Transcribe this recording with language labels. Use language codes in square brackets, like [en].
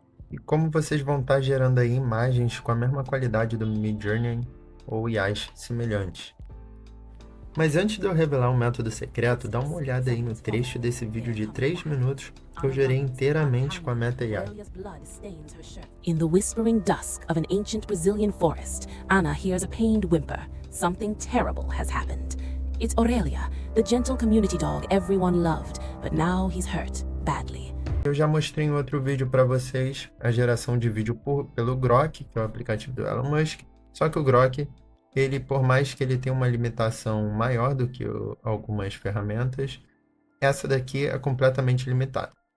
[pt] E como vocês vão estar gerando aí imagens com a mesma qualidade do Midjourney ou IAs semelhantes. Mas antes de eu revelar um método secreto, dá uma olhada aí no trecho desse vídeo de 3 minutos que eu gerei inteiramente com a Meta AI. [en] In the whispering dusk of an ancient Brazilian forest, Anna hears a pained whimper. Something terrible has happened. It's Aurelia, the gentle community dog everyone loved, but now he's hurt badly. [pt] Eu já mostrei em outro vídeo para vocês a geração de vídeo pelo Grok, que é o aplicativo do Elon Musk. Só que o Grok, ele, por mais que ele tenha uma limitação maior do que algumas ferramentas, essa daqui é completamente limitada.